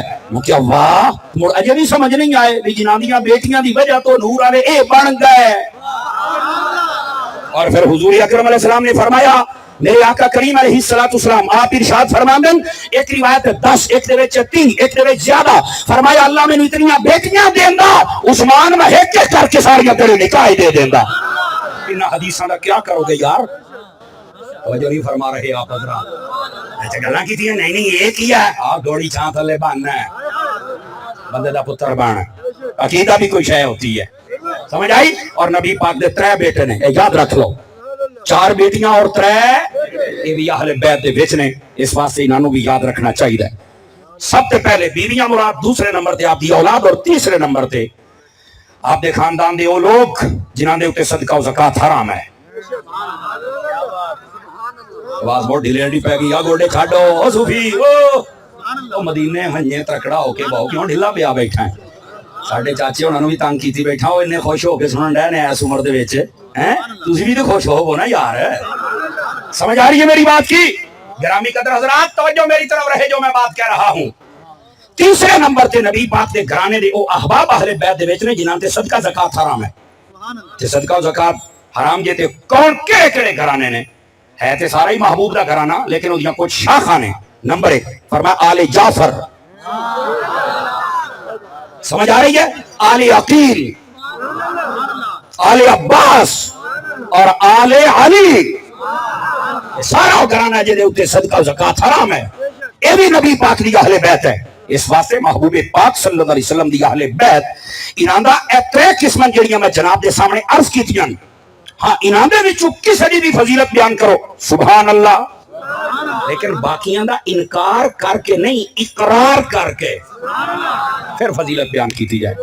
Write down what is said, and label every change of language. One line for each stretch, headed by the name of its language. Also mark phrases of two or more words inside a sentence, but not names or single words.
Punjabi: وہ کیا واہ مڑ اجے بھی سمجھ نہیں آئے بھی جنہاں دیاں بیٹیاں دی وجہ تو نور والے اے بن گئے.
Urdu: اور پھر حضور اکرم علیہ السلام نے فرمایا میرے آقا کریم علیہ السلام آپ ارشاد
Punjabi: فرماندن ایک روایت 10 ایک دے وچ 3 ایک دے وچ زیادہ فرمایا اللہ میں اتنی بیٹیاں دیندا عثمان میں ایک ایک کر کے ساری تیرے نکاح دے دیندا. ان حدیثاں دا کیا کرو گے یار.
Urdu: توجہ نہیں فرما رہے آپ حضرات.
Punjabi: اچھا گلاں کیتیاں نہیں نہیں یہ کیا ہے آپ گوڑی چھاں تھلے بننا ہے بندے دا پتر بن.
Urdu: عقیدہ بھی کوئی شے ہوتی ہے
Punjabi: سمجھ آئی. اور نبی پاک دے 3 بیٹے نے یاد رکھ لو 4 بیٹیاں اور 3 یہ بھی اہل بیت دے وچ نے. اس واسطے انہاں نوں بھی یاد رکھنا چاہیے. سب سے پہلے بیویاں مراد دوسرے نمبر تے آپ دی اولاد اور تیسرے نمبر تے آپ دے خاندان دے وہ لوگ جنہاں دے اوتے صدقہ و زکات حرام ہے. آواز بہت ڈھیلی پہ گئی. گوڈے چھاڈو او صوفی او مدینے ہنجے ترکڑا ہو کے بہو کیوں ڈھیلا پیا بیٹھا ہے. ساڈے چاچے انہاں نوں بھی تنگ کیتی بیٹھا او اتنے خوش ہو کے سنن ڈے نے اس عمر دے وچ ہیں. تسی بھی تو خوش ہو نا یار. سمجھ آ رہی ہے میری بات کی.
Urdu: گرامی قدر حضرات توجہ میری طرف رہے جو میں بات کہہ رہا ہوں.
Punjabi: تیسرے نمبر تے نبی پاک دے گھرانے دے او احباب اہل بیت دے وچ نے جنہاں تے صدقہ زکات حرام ہے. تے صدقہ و زکات حرام جے تے کون کہڑے کہڑے گھرانے نے ہے تے سارا ہی محبوب دا گھرانہ لیکن اودیاں کچھ شاخاں نے.
Urdu: نمبر 1 فرمایا آل جعفر. سمجھ آ رہی ہے.
Punjabi: آل عقیل آل عباس اور آل علی سارا گھرانہ جے دے اوتے صدقہ و زکات حرام ہے. اے بھی نبی پاک دی اہل بیت ہے. اس واسطے محبوب پاک
Arabic: صلی اللہ علیہ وسلم
Punjabi: دی اہل بیت انہاں دا اے 3 قسماں جڑیاں میں جناب دے سامنے عرض کیتیاں. ہاں انہاں دے وچوں کسے دی فضیلت بیان کرو
Arabic: سبحان اللہ
Punjabi: لیکن باقیاں دا انکار کر کے نہیں اقرار کر کے پھر فضیلت بیان کیتی جائے.